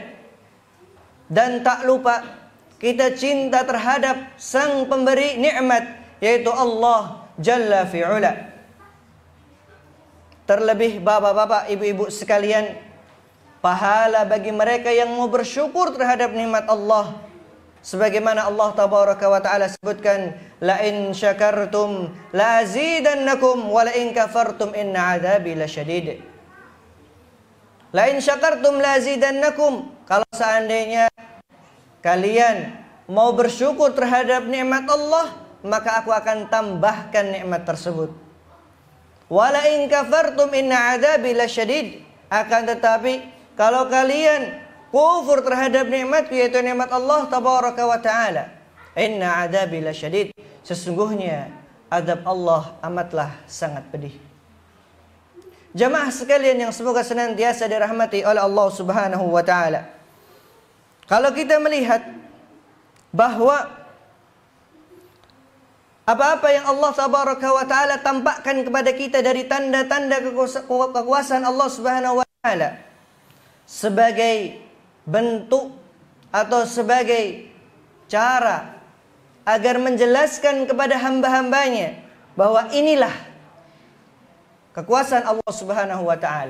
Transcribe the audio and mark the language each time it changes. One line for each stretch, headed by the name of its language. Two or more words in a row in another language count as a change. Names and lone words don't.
Indonesian: Dan tak lupa kita cinta terhadap sang pemberi nikmat, yaitu Allah
Arabic: جل فعلا.
Indonesian: Terlebih bapak-bapak, ibu-ibu sekalian, pahala bagi mereka yang mau bersyukur terhadap nikmat Allah. Sebagaimana Allah
Arabic: تبارك وتعالى
Indonesian: sebutkan,
Arabic: لئن شكرتم لأزيدنكم ولئن كفرتم إن عذابي لشديد. لئن شكرتم لأزيدنكم,
Indonesian: kalau seandainya kalian mau bersyukur terhadap nikmat Allah, maka aku akan tambahkan nikmat tersebut.
Arabic: ولئن كفرتم إن عذابي لشديد,
Indonesian: akan tetapi kalau kalian kufur terhadap nikmat, yaitu nikmat Allah
Arabic: تبارك وتعالى, إن عذابي لشديد,
Indonesian: sesungguhnya azab Allah amatlah sangat pedih. Jamaah sekalian yang semoga senantiasa dirahmati oleh Allah
Arabic: سبحانه وتعالى,
Indonesian: kalau kita melihat bahwa apa-apa yang Allah
Arabic: تبارك وتعالى
Indonesian: tampakkan kepada kita dari tanda-tanda kekuasaan Allah
Arabic: سبحانه وتعالى,
Indonesian: sebagai bentuk atau sebagai cara agar menjelaskan kepada hamba-hambanya bahwa inilah kekuasaan Allah
Arabic: سبحانه وتعالى.